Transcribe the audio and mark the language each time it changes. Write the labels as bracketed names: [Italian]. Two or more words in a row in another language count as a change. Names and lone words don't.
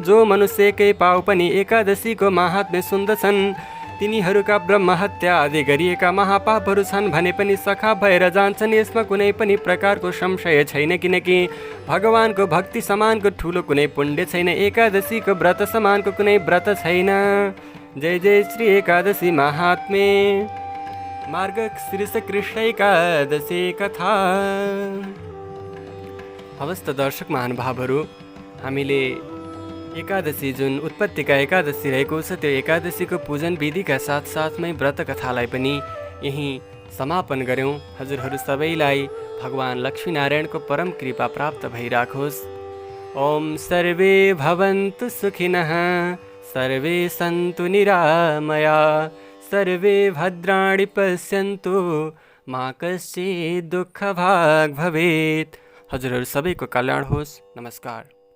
[Nepali] जो मनुष्य एकै पाउ पनि एकादशीको महात्म्य सुन्दछन् तिनीहरूका ब्रह्महत्या आदि गरिएका महापापहरू छन् भने पनि सखा भएर जान्छन्। यसमा कुनै पनि प्रकारको संशय छैन, किनकि भगवानको भक्ति समानको ठुलो कुनै पुण्य छैन, एकादशीको व्रत समानको कुनै व्रत छैन। जय जय श्री एकादशी महात्म्य, मार्गशीर्ष कृष्ण एकादशी कथा। हवस् त दर्शक महानुभावहरू, हामीले एकादशी जुन उत्पत्तिका एकादशी रहेको छ त्यो एकादशीको पूजन विधिका साथसाथमै व्रत कथालाई पनि यहीँ समापन गऱ्यौँ। हजुरहरू सबैलाई भगवान लक्ष्मीनारायणको परम कृपा प्राप्त भइराखोस्। [Sanskrit] ओम सर्वे भवन्तु सुखिनः, सर्वे सन्तु निरामया, सर्वे भद्राणि पश्यन्तु, मा कश्चित् दुःखभाग् भवेत्। [Nepali] हजुरहरू सबैको कल्याण होस्। नमस्कार।